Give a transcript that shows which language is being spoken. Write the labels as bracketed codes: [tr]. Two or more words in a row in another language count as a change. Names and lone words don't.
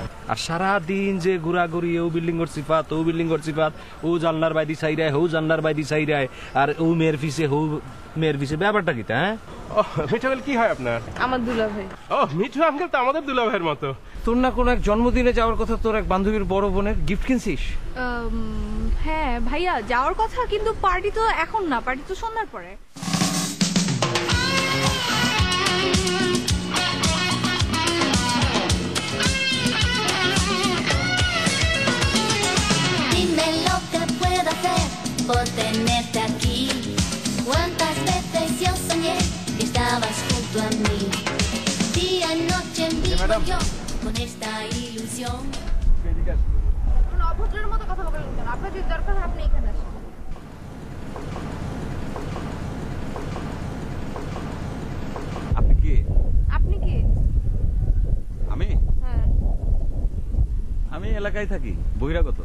[bn] আর সারাদিন যে ঘুরাঘুরি, ও বিল্ডিং এর সিফাত, ও বিল্ডিং এর সিফাত, ও জানলার বাইদি চাইরায়, হৌ জানলার বাইদি চাইরায়, আর ও মেয়ের পিছে, হৌ মেয়ের পিছে, ব্যাপারটা কি? হ্যাঁ, মিঠু আঙ্কেল কি হয় আপনার? আমার দুলাভাই। ও মিঠু আঙ্কেল তো আমাদের দুলাভাইয়ের মতো। তোর না কোনো এক জন্মদিনে যাওয়ার কথা, তোর এক বান্ধবীর বড় বোনের, গিফট কিনছিস? হ্যাঁ ভাইয়া যাওয়ার কথা, কিন্তু পার্টি তো এখন না, পার্টি তো সন্ধ্যার পরে। [es] Por tenerte aquí, cuántas veces yo soñé que estabas junto a mí. Día y noche vivo yo con esta ilusión. [bn] কোনো অভদ্রের মতো কথা বলবেন কেন? আপনার যদি দরকার হয় আপনি এখানে আসুন। আপনি কি? আপনি কি? আমি? হ্যাঁ। আমি এলাকায় থাকি, বহিরাগত।